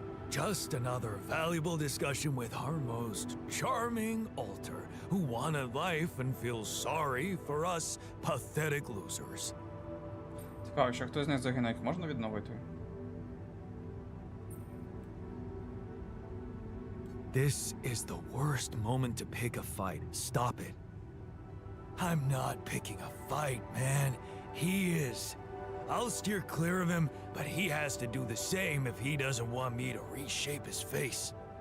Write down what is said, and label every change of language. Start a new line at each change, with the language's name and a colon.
English: Just another valuable discussion with our most charming alter, who wanted life and feels sorry for us pathetic losers.
Ukrainian: Цікаво, якщо хтось з них загине, їх можна відновити?
English: This is the worst moment to pick a fight. Stop it. I'm not picking a fight, man. He is. I'll steer clear of him, but he has to do the same if he doesn't want me to reshape his face.